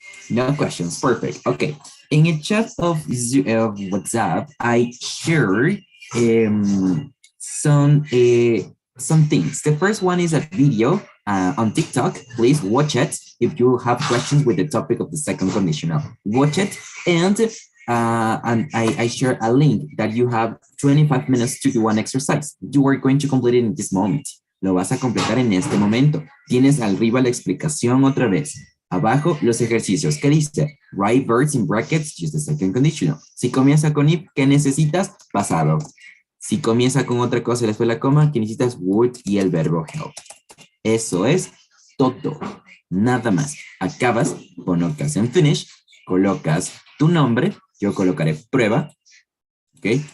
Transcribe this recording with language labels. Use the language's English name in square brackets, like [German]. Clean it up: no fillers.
[English] No questions. Perfect. Okay. In a chat of WhatsApp, I shared some things. The first one is a video on TikTok. Please watch it if you have questions with the topic of the second conditional. Watch it, and I share a link that you have 25 minutes to do one exercise. You are going to complete it in this moment. [Spanish] Lo vas a completar en este momento. Tienes arriba la explicación otra vez. Abajo, los ejercicios. ¿Qué dice? [English] Write verbs in brackets, use the second conditional. [Spanish] Si comienza con if, ¿qué necesitas? Pasado. Si comienza con otra cosa y después la coma, ¿qué necesitas? Would y el verbo help. Eso es todo. Nada más. Acabas, colocas en finish, colocas tu nombre, yo colocaré prueba, ¿ok?